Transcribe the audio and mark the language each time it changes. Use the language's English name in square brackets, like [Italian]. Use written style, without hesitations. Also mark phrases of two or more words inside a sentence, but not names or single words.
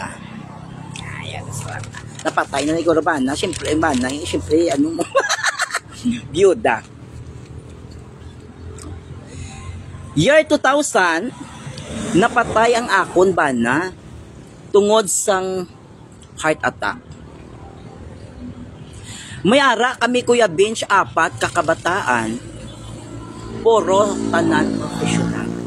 [Hiligaynon] Ayan, napatay na ni Gorobana, siyempre, siyempre, ano mo, byuda. [English] Year 2000, [Hiligaynon] napatay ang akon bana tungod sang heart attack. May ara kami, Kuya Bench, 4 kakabataan, puro tanan professional.